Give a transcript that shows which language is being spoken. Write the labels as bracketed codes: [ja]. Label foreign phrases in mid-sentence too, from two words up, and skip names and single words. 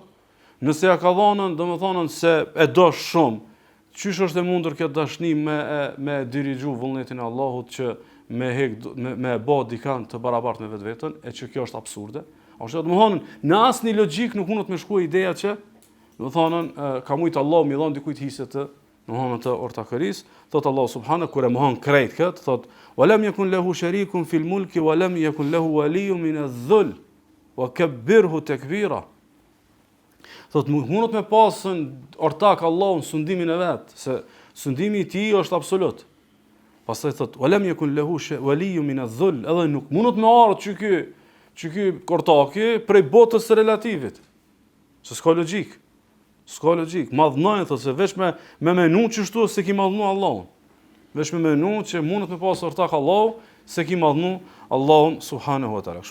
[sq] Nëse ja ka dhënë, domethënë se e do shumë, çysh është e mundur kjo dashni me dirigju vullnetin e Allahut që me bë dikant të barabartë me vetveten, e që kjo është absurde? Është domethënë, në asnjë logjik nuk mund të më shkuaj ideja që domethënë ka mujt Allahu mi dhon dikujt hise të domethënë të ortakërisë, thot Allahu subhanahu kur e mohon krejt kët, thot [ar] ولم يكن له شريك في الملك ولم يكن له ولي من الذل وكبره تكبيرا. [sq] Thot mundot me pasën ortak Allahun sundimin e vet, se sundimi i tij është absolut. Pastaj thot [ar] ولم يكن له ولي من الذل, [sq] edhe nuk mundot me ardh që ky ortaki prej botës së relativit. Se s'ka logjik. S'ka logjik. Madhnojnë thotë se veç me menu çështu se ki madhnu Allahun. Veç me menu që mundet me pas ortak Allahu se ki madhnu Allahun [ar] سبحانه وتعالى.